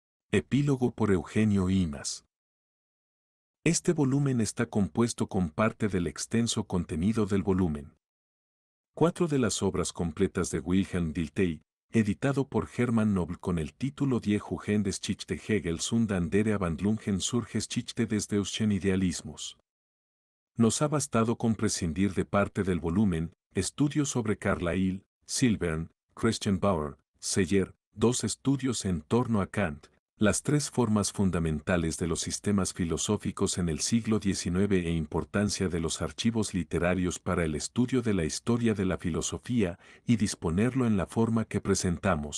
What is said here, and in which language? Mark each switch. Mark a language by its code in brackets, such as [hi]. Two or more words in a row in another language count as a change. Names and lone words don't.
[es] Epílogo por Eugenio Imas. Este volumen está compuesto con parte del extenso contenido del volumen 4 de las obras completas de Wilhelm Dilthey, editado por Hermann Nobel con el título Die Jugendgeschichte Hegels und andere Abhandlungen zur Geschichte des deutschen Idealismus. Nos ha bastado con prescindir de parte del volumen, estudios sobre Carlyle, Silbern, Christian Bauer, Seyer, dos estudios en torno a Kant, las tres formas fundamentales de los sistemas filosóficos en el siglo XIX e importancia de los archivos literarios para el estudio de la historia de la filosofía y disponerlo en la forma que presentamos.